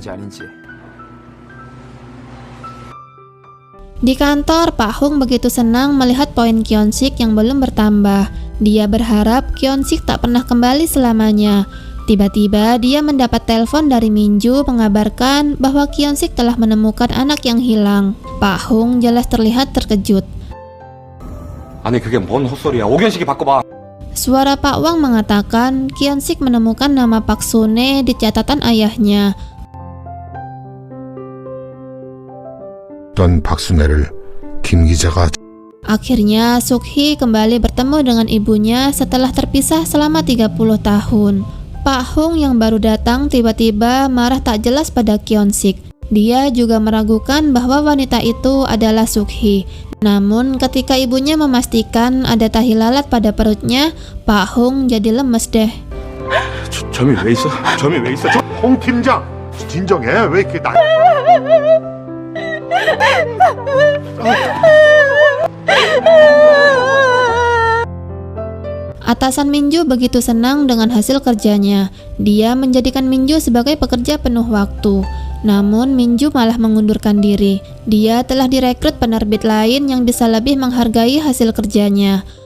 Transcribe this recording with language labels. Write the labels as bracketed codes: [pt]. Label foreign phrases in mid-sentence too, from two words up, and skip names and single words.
[id] Di kantor, Pak Hong begitu senang melihat poin Kyonsik yang belum bertambah. Dia berharap Kyonsik tak pernah kembali selamanya. Tiba-tiba dia mendapat telepon dari Minju mengabarkan bahwa Kyonsik telah menemukan anak yang hilang. Pak Hong jelas terlihat terkejut. [ko] 아니 그게 뭔 헛소리야. 오견식이 바꿔봐. [id] Suara Pak Wang mengatakan Kyonsik menemukan nama Park Sune di catatan ayahnya. [ko] 어떤 박순애를 김 기자가 [id] Akhirnya Sukhi kembali bertemu dengan ibunya setelah terpisah selama 30 tahun. Pak Hong yang baru datang tiba-tiba marah tak jelas pada Kyonsik. Dia juga meragukan bahwa wanita itu adalah Sukhi. Namun ketika ibunya memastikan ada tahi lalat pada perutnya, Pak Hong jadi lemes deh. [ko] 점이 왜 있어? 점이 왜 있어? 홍 팀장 진정해. 왜 이렇게 나 [id] Atasan Minju begitu senang dengan hasil kerjanya. Dia menjadikan Minju sebagai pekerja penuh waktu. Namun Minju malah mengundurkan diri. Dia telah direkrut penerbit lain yang bisa lebih menghargai hasil kerjanya.